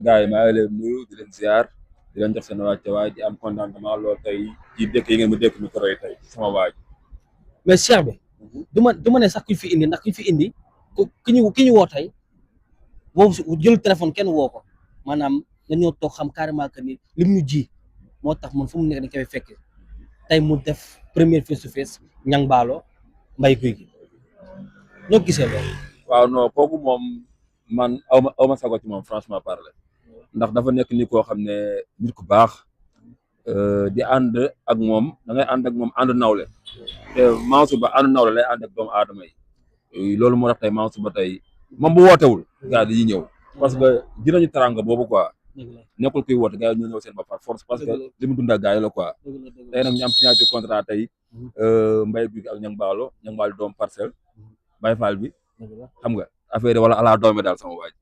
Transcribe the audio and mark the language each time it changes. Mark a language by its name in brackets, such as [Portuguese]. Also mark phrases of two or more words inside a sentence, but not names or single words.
[Wolof] gars yi maa ngi leen nuyu di leen ziar di leen jox seen wàccuwaay di am contentement lool tey ci dëkk yi ngeen ma dëkk micro yi tey sama waaj. mais Cheikh bi du ma ne sax kuñ fi indi ndax kuñ fi indi ki ñu woo tey moom jël téléphone kenn woo ko maanaam dañoo toog xam [French] carrément que [Wolof] ni lim ñu ji moo tax man fu mu nekk dañ koy fekk tey mu def première [English] face to face [Wolof] Niang Ballo Mbaye Gouy Gui ñoo gisee loolu. waaw non kooku moom man aw ma sago ci moom [French] franchement parler [Wolof] ndax dafa nekk ni koo xam ne nit ku baax di ànd ak moom da ngay ànd ak moom ànd nawle te Mansour Ba ànd nawle lay ànd ak doomu aadama yi loolu moo tax tey Mansour Ba tey moom bu wootewul gars yi ñëw [French] parce que [Wolof] dinañu taranga boobu quoi nekkul kuy woote gars yi ñu ñëw seen ba [French] par force parce que [Wolof] li mu dund ak gars yi la quoi tey nag ñu am [French] signature contrat [Wolof] tey Mbaye Gouy Gui ak Niang Ballo doomu Parcelles Baye Fall bi xam nga affaire wala ala doome daal sama waaj.